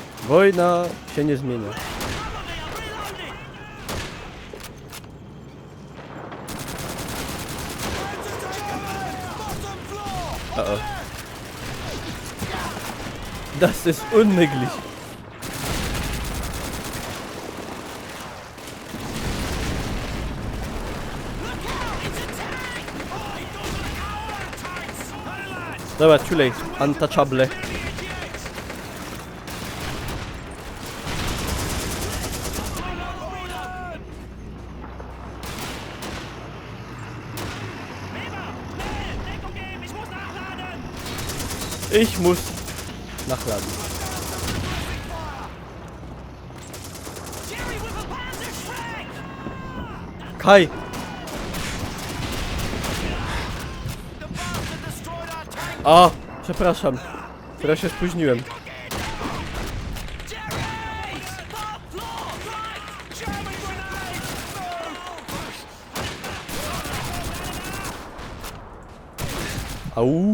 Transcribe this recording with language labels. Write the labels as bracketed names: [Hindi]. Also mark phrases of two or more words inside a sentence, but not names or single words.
[Polish] Wojna się nie zmienia. Uh-oh. [German] Das ist unmöglich. [Polish] Dobra, [English] too late. Untouchable. [German] Ich muss nachladen. Kai! [Polish] A, przepraszam. Teraz się spóźniłem. Au!